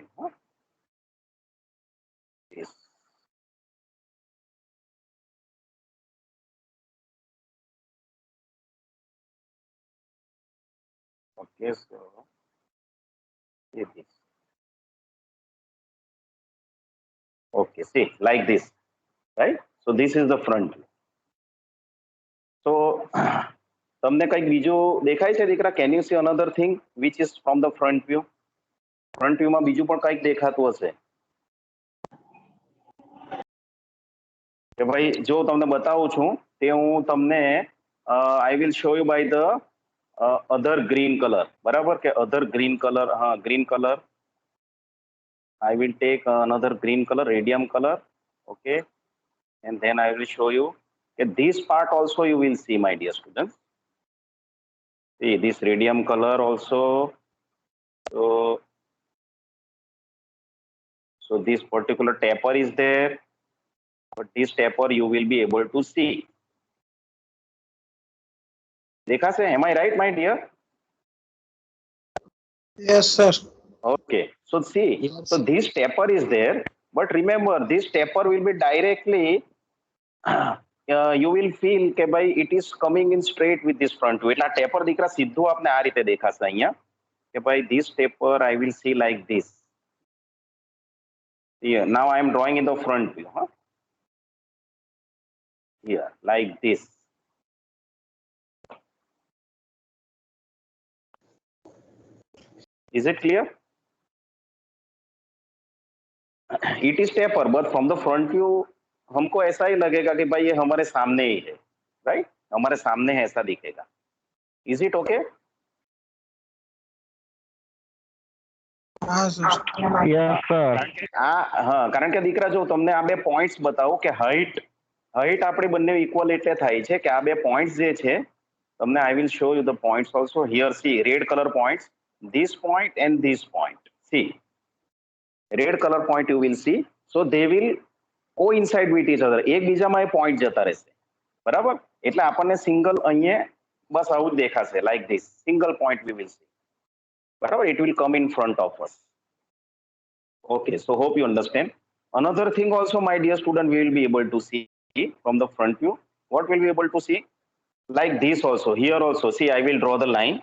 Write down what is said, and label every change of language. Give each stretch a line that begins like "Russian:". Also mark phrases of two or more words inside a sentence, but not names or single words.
English: Huh? Yes. Okay, so this. Okay, see, like this, right? So this is the front view.
Gujarati: So તમને કઈક બીજું દેખાય છે દીકરા?
English: Can you see another thing which is from the front view? Front view
Gujarati: માં બીજું પણ કઈક દેખાતું હશે કે ભાઈ જો તમને બતાવું છું તે હું તમને
English: I will show you by the other green color,
Gujarati: બરાબર કે
English: other green color,
Gujarati: હા
English: green color. I will take another green color, radium color, okay, and then I will show you. This part also you will see, my dear students. See this radium color also. So this particular taper is there, but this taper you will be able to see.
Gujarati: દેખાશે,
English: am I right, my dear? Yes, sir. Okay, so see, Yes. so this taper is there, but remember this taper will be directly you will feel
Gujarati: કે ભાઈ
English: it is coming in straight with this front view.
Gujarati: એટલે આ taper દીકરા સીધું આપને આ રીતે દેખાશે અહીંયા કે ભાઈ
English: this taper I will see like this. Here now I am drawing in the front view, huh? Here like this. Is it clear? It is taper, but from the front view
Hindi: हमको ऐसा ही लगेगा कि भाई ये हमारे सामने ही है, राइट? हमारे सामने है ऐसा दिखेगा.
English: Is it okay?
Hindi: हाँ सर.
English: Yes, sir.
Gujarati: હા, કારણ કે દીકરા જો તમને આ બે પોઈન્ટ્સ બતાવું કે હાઈટ આપણે બંને ઇક્વલ એટલે થાય છે કે આ બે પોઈન્ટ્સ જે છે તમને
English: I will show you the points also. Here see red color points, this point and this point. See red color point you will see, so they will coincide with each other.
Gujarati: એકબીજામાં એ પોઈન્ટ જતા રહેશે, બરાબર? એટલે આપણને સિંગલ અહીંયા બસ આવું જ દેખાશે,
English: like this single point we will see, બરાબર? It will come in front of us. Okay, so hope you understand. Another thing also, my dear student, we will be able to see from the front view. What will be able to see? Like this also, here also, see I will draw the line.